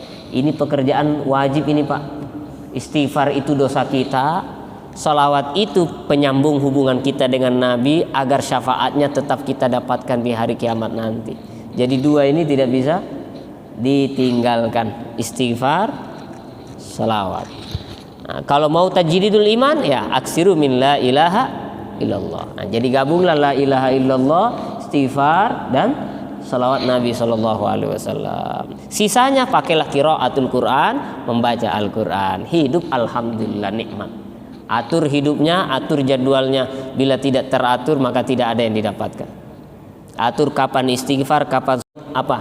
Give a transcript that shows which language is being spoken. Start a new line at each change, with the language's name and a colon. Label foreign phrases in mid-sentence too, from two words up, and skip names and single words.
Indonesian: Ini pekerjaan wajib ini Pak. Istighfar itu dosa kita, salawat itu penyambung hubungan kita dengan Nabi agar syafaatnya tetap kita dapatkan di hari kiamat nanti. Jadi 2 ini tidak bisa ditinggalkan, istighfar, salawat. Nah, kalau mau
Arabic: تجديد الإيمان
Indonesian: ya
Arabic: أكثروا من لا إله إلا الله.
Indonesian: Nah, jadi gabunglah
Arabic: لا إله إلا الله,
Indonesian: istighfar dan salawat Nabi SAW. Sisanya pakailah
Arabic: قراءة القرآن,
Indonesian: membaca Al-Quran. Hidup alhamdulillah nikmat. Atur hidupnya, atur jadwalnya. Bila tidak teratur maka tidak ada yang didapatkan. Atur kapan istighfar, kapan apa?